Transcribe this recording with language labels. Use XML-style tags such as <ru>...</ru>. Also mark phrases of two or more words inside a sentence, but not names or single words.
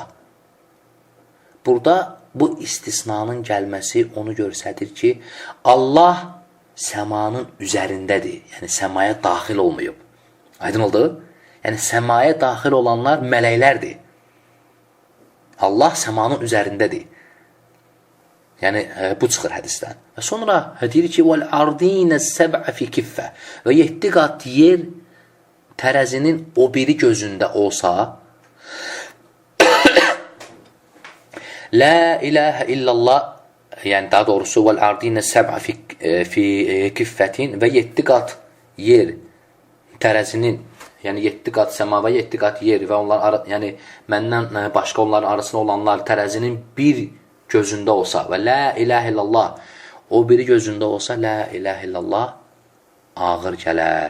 <az>Burada bu istisnanın gəlməsi onu göstərir ki, Allah səmanın üzərindədir. Yəni, səmaya daxil olmayıb. Aydın oldu? Yəni, səmaya daxil olanlar mələklərdir. Allah səmanın üzərindədir. Yəni, bu çıxır hədisdən. Və sonra deyir ki,</az> <ar>وَالْعَرْضِينَ السَّبْعَ فِي كِفَّةِ</ar> <az>və 7 qat yer tərəzinin o biri gözündə olsa,</az> <ar>لا إله إلا الله,</ar> <az>yəni daha doğrusu</az> <ar>وَالْعَرْضِينَ السَّبْعَ فِي كِفَّةٍ</ar> <az>və 7 qat yer tərəzinin, yəni 7 qat səma və 7 qat yer və onlar, yəni məndən başqa onların arasında olanlar tərəzinin bir gözündə olsa və</az> <ar>لا إله إلا الله</ar> <az>o biri gözündə olsa,</az> <ar>لا إله إلا الله</ar> <az>ağır gələr.</az>